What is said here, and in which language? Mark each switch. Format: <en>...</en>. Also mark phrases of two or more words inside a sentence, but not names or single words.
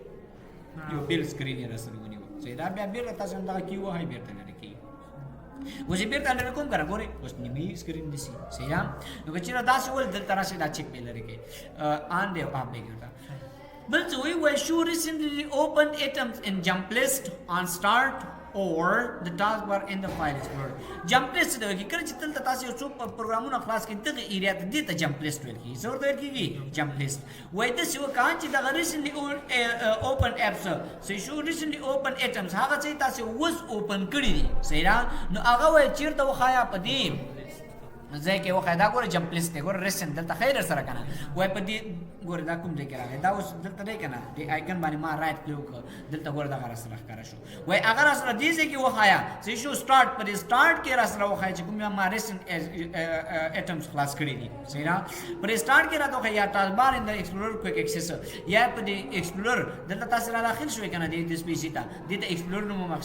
<ps>یو بیل سکرین یې را سره ونیو صحیح دا بیا بیرته تاسو هم دغه کې ووهئ بیرته لرې کېږي اوس یې بیرته لرې کوم که نه ګورئ اوس نیمې سکرین نیسي صحیح نو که چېرې داسې ول دلته راشئ دا چک بې لرې کړئ آن دی او آف دی ورته بل څه وایي وایي شو</ps> <en>recently opened items in jump list on start or the taskbar in the file explorer jump list</en> <ps>دا وایي کله چې دلته تاسو یو څو پروګرامونه خلاص کړئ دغه ایریا ته دې ته</ps> <en>jump list</en> <ps>ویل کېږي څه ورته ویل کېږي</ps> <en>jump list</en> <ps>وایي داسې وکړه چې دغه</ps> <en>recently open apps</en> <ps>صحیح شو</ps> <en>recently open items</en> <ps>هغه څه تاسو اوس اوپن کړي دي صحیح ده نو هغه وایي چېرته وښایه په دې ځای کې وښایه دا ګوره</ps> <en>jump list</en> <ps>دی ګوره ریسنټ دلته ښایي در سره که نه وایي په دې ګوره دا کوم ځای کې راغلی دا اوس دلته دی که نه دې آیکن باندې ما</ps> <en>right click</en> <ps>وکړه دلته ګوره دغه را سره ښکاره شو وایي هغه را سره دې ځای کې وښایه صحیح شو سټارټ په دې سټارټ کې را سره وښایه چې کوم ما</ps> <en>recent items</en> <ps>خلاص کړي دي صحیح ده په دې سټارټ کې راته وښایه یا</ps> <en>taskbar in the explorer quick access</en> <ps>یا په دې ایکسپلورر دلته تاسو را داخل شوئ که نه دې سپیسي ته دې ته ایکسپلورر نوم هم</ps>